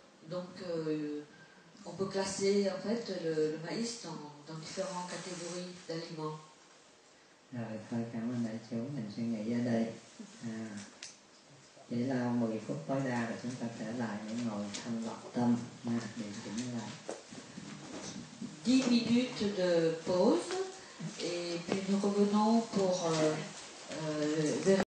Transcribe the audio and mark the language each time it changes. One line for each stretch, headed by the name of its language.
French: Donc on peut classer en fait le maïs dans différentes catégories d'aliments.
Vietnamese: Rồi thôi, cảm ơn đại chúng, mình suy nghĩ ở đây. Chỉ là 10 phút tối đa rồi chúng ta trở lại để ngồi thanh lọc tâm, để chỉnh lại.
French: 10 minutes de pause et puis nous revenons pour